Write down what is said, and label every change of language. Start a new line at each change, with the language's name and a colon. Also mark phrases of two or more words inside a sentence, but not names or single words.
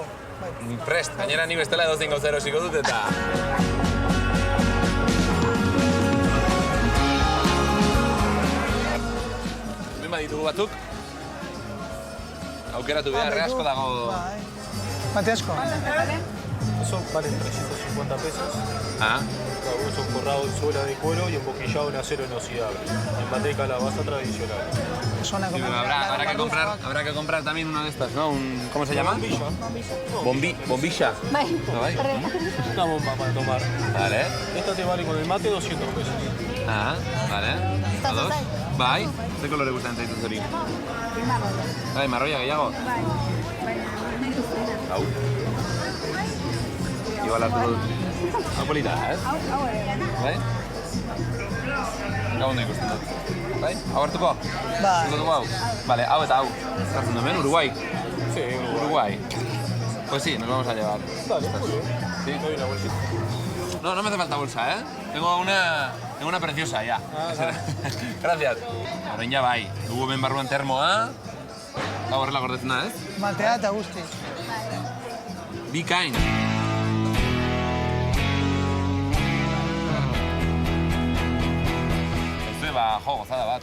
Basque: Prest, gainera ni bestela edozein gauza erosiko dut eta... Hemen baditugu batzuk. Aukeratu behar, asko dago... Mate asko.
Spanish: Eso valen 350 pesos. Ah. Es un forrado en suela de cuero y emboquillado en acero inoxidable. En mate de calabaza tradicional. Sí, habrá que comprar también una de estas, ¿no? ¿Cómo se llama? Bombilla.
Basque: Bai.
Spanish: Una bomba para tomar. Vale. Esta te vale con el mate 200 pesos. Ah, vale. ¿Todos?
Basque: Bai. Ze kolore gustatzen zaituz hori? Marroia. Bai, marroia gehiago? Bai. Hau. Igual hartu dut. Hau polita, ez? Hau ere. Bai? Hau ondo ikusten dut. Bai? Hau hartuko? Bai. Hartuko hau? Vale, hau eta hau. Zartzen du hemen,
Spanish: Uruguay? Sí, Uruguay. Pues sí, nos vamos a llevar. Dale, muy bien. ¿Sí? Doy una bolsita. No me hace falta bolsa, ¿eh? Tengo una preciosa, ya. Gracias.
Basque: Orain ja bai. Dugu ben barruan termoa. Hau horrela gordetzen da, ez? Matea eta guzti. Bikain. Zue, gozada bat.